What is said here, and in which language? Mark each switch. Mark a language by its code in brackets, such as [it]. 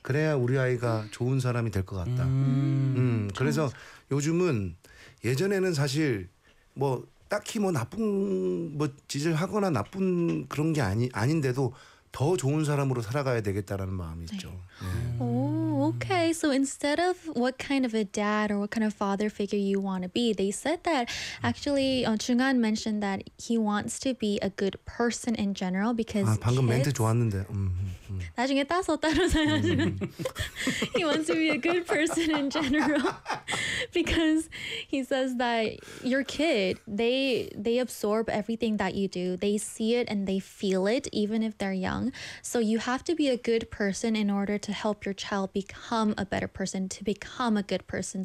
[ko] 그래야 우리 아이가 좋은 사람이 될 것 같다. 그래서 요즘은 예전에는 사실 뭐 딱히 뭐 나쁜 뭐 짓을 하거나 나쁜 그런 게 아닌데도 더 좋은 사람으로 살아가야 되겠다라는 마음이 있죠. 네. 오케이. [en] So instead of what kind of a dad or what kind of father figure you want to be, they said that actually Chunghan mentioned that he wants to be a good person in general because [ko] 방금 [en] kids, [ko] 멘트 좋았는데. 나중에 따서 따로 사야지. [en] He wants to be a good person in general because he says that your kid, they absorb everything that you do. They see it and they feel it even if they're young. So you have to be a good person in order to help your child become a better person, to become a good person.